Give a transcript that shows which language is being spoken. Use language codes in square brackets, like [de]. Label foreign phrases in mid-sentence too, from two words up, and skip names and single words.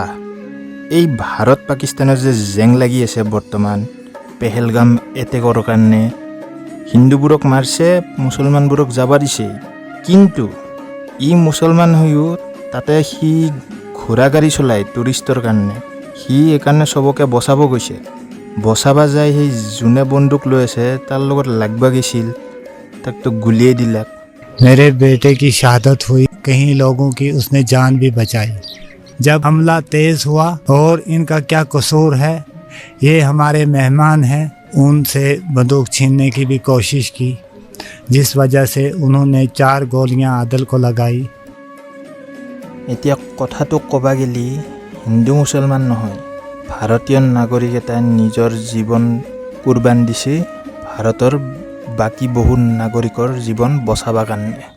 [as] এই ভাৰত পাকিস্তানৰ যে জেং লাগি আছে বৰ্তমান পেহেলগাম এটেকৰ কাৰণে, হিন্দুবোৰক মাৰছে, মুছলমানবোৰক যাব দিছে। কিন্তু ই মুছলমান হৈও তাতে সি ঘোঁৰা গাড়ী চলায় টুৰিষ্টৰ কাৰণে। সি এইকাৰণে চবকে বচাব গৈছে। বচাবা যায় সেই যোনে বন্দুক লৈ আছে তাৰ লগত লাগবা গৈছিল, তাকতো গুলিয়াই দিলাক। [hi] मेरे बेटे की शहादत हुई, कई लोगों की उसने जान भी बचाई। जब हमला तेज हुआ और इनका क्या कसूर है, ये हमारे मेहमान हैं, उनसे बंदूक छीनने की भी कोशिश की, जिस वजह से उन्होंने 4 गोलियां आदिल को लगाई। [as] এতিয়া কথাটো ক'বা গেলি হিন্দু মুছলমান নহয়, ভাৰতীয় নাগৰিক এটাই নিজৰ জীৱন কুৰবান দিছে ভাৰতৰ বাকী বহু নাগৰিকৰ জীৱন বচাবৰ কাৰণে।